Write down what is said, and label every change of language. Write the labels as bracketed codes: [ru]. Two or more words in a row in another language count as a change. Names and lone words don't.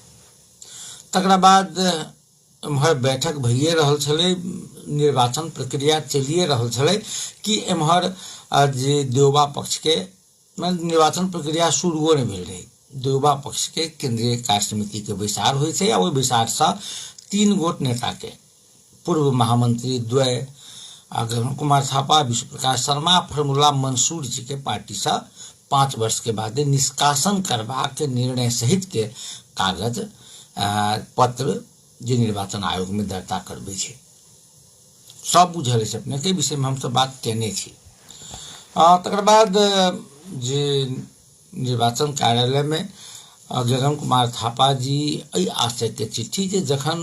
[mai] तकरा बाद एम्हर बैठक भइए रहल छलै, निर्वाचन प्रक्रिया चलिए रहल छलै कि एम्हर जे देवबा पक्ष के निर्वाचन प्रक्रिया शुरुओ नहीं भेल रहे। देवबा पक्ष के केंद्रीय कार्य समिति के बैसार होइ छै आ ओहि बैसार से 3 गोट नेता के पूर्व महामंत्री द्वय गगन कुमार थापा, विश्व प्रकाश शर्मा, फॉर्मूला मंसूर जी के पार्टी से 5 वर्ष के बाद निष्कासन करबाक निर्णय सहित के कागज पत्र जे निर्वाचन आयोग में दर्ता करबे छै। सब बुझल है अपने के विषय में हम सब बात केने छी। तकर बाद जे निर्वाचन कार्यालय में गगन कुमार थापा जी एहि आशय के चिट्ठी जे जखन